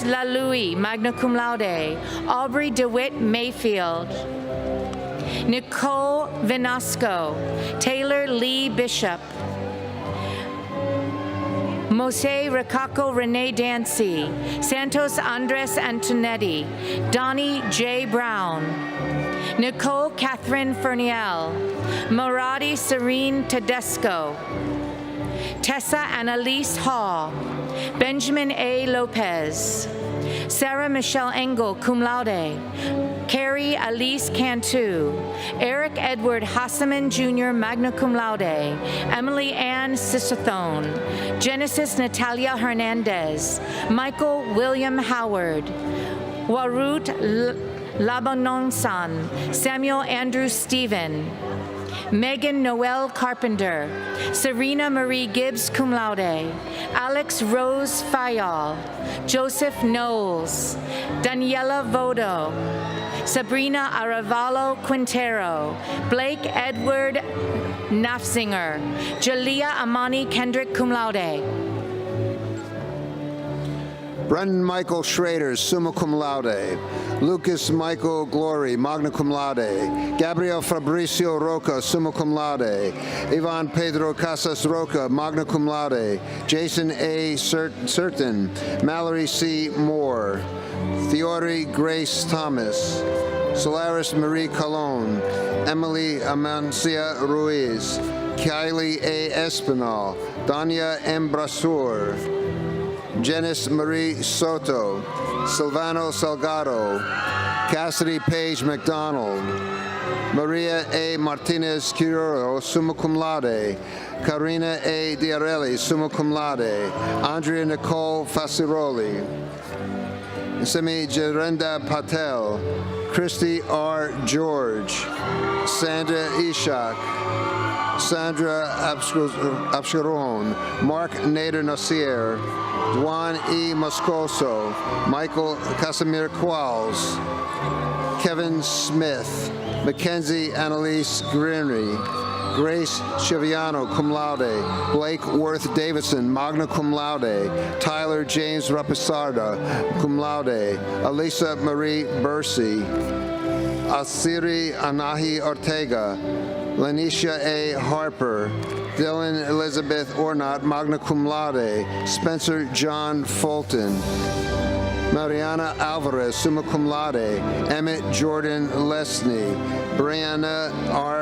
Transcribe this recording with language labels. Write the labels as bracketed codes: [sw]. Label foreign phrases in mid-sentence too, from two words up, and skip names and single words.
[en] Lalui, [la] magna cum laude, [en] Aubrey DeWitt Mayfield, Nicole Vinasco, Taylor Lee Bishop, Mose Ricacco Renee Dancy, Santos Andres Antonetti, Donnie J. Brown, Nicole Catherine Ferniel, Maradi Serene Tedesco, Tessa Annalise Hall, Benjamin A. Lopez, Sarah Michelle Engel, [la] cum laude, [en] Carrie Alice Cantu, Eric Edward Hassaman Jr., [la] magna cum laude, [en] Emily Ann Sisathone, Genesis Natalia Hernandez, Michael William Howard, Warut Labanonsan, Samuel Andrew Stephen, Megan Noel Carpenter, Serena Marie Gibbs, [la] cum laude, [en] Alex Rose Fayal, Joseph Knowles, Daniela Vodo, Sabrina Aravalo Quintero, Blake Edward Nafzinger, Jalea Amani Kendrick, [la] cum laude. [en] Brendan Michael Schrader, [la] summa cum laude. [en] Lucas Michael Glory, [la] magna cum laude. [en] Gabriel Fabricio Roca, [la] summa cum laude. [en] Ivan Pedro Casas Roca, [la] magna cum laude. [en] Jason A. Certain, Mallory C. Moore, Theory Grace Thomas, Solaris Marie Colon, Emily Amancia Ruiz, Kylie A. Espinal, Danya M. Brasur, Janice Marie Soto, Silvano Salgado, Cassidy Page McDonald, Maria A. Martinez Quiroro, [la] summa cum laude, [en] Karina A. Diarelli, [la] summa cum laude, [en] Andrea Nicole Fasiroli, Simi Jerenda Patel, Christy R. George, Sandra Ishak, Sandra Absharon, Mark Nader Nasir, Juan E. Moscoso, Michael Casimir Qualls, Kevin Smith, Mackenzie Annalise Greenry, Grace Chiviano, [la] cum laude, [en] Blake Worth Davidson, [la] magna cum laude, [en] Tyler James Rapisarda, [la] cum laude, [en] Elisa Marie Bursey, Asiri Anahi Ortega, Lanisha A. Harper, Dylan Elizabeth Ornat, [la] magna cum laude, [en] Spencer John Fulton, Mariana Alvarez, [la] summa cum laude, [en] Emmett Jordan Lesney, Brianna R.